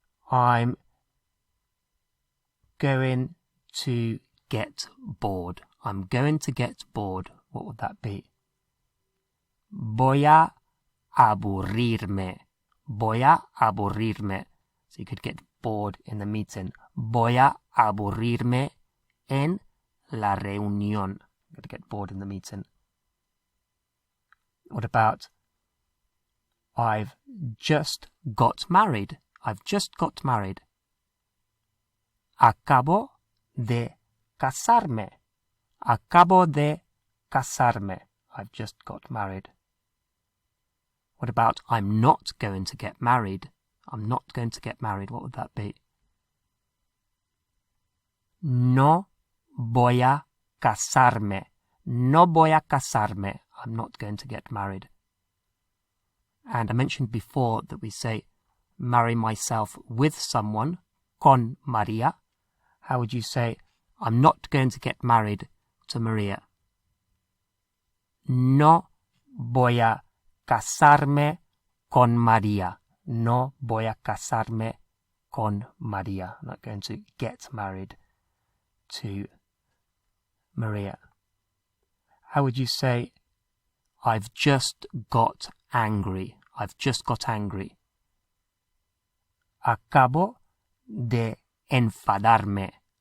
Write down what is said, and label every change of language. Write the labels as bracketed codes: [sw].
[en] I'm going to get bored. I'm going to get bored. What would that be? [es] Voy a aburrirme. Voy a aburrirme. [en] So you could get bored in the meeting. [es] Voy a aburrirme en la reunión. [en] I'm going to get bored in the meeting. What about I've just got married? I've just got married. [es] Acabo de casarme. Acabo de casarme. [en] I've just got married. What about I'm not going to get married? I'm not going to get married. What would that be? [es] No voy a casarme. No voy a casarme. [en] I'm not going to get married. And I mentioned before that we say marry myself with someone, con María. How would you say I'm not going to get married to Maria? [es] No voy a casarme con María. No voy a casarme con María. [en] I'm not going to get married to Maria. How would you say I've just got angry? I've just got angry. [es] Acabo de enfadarme.